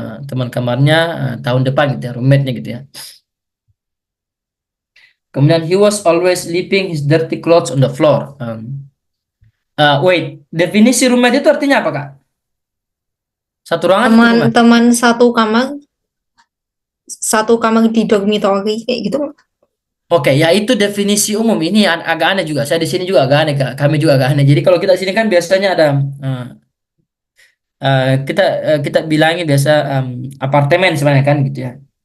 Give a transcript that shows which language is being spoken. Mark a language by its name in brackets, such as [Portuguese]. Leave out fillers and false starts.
[Indonesian] Teman kamarnya tahun depan gitu ya, roommate-nya gitu ya. Kemudian [English] he was always leaving his dirty clothes on the floor. Wait, [Indonesian] definisi roommate itu artinya apa Kak? Satu ruangan, satu rumah. Teman-teman satu kamar di dormitory kayak gitu. Oke, ya itu definisi umum. Ini agak aneh juga. Saya di sini juga agak aneh, Kak. Kami juga agak aneh. Jadi kalau kita di sini kan biasanya ada eh, kita bilangnya biasa apartemen sebenarnya kan gitu ya.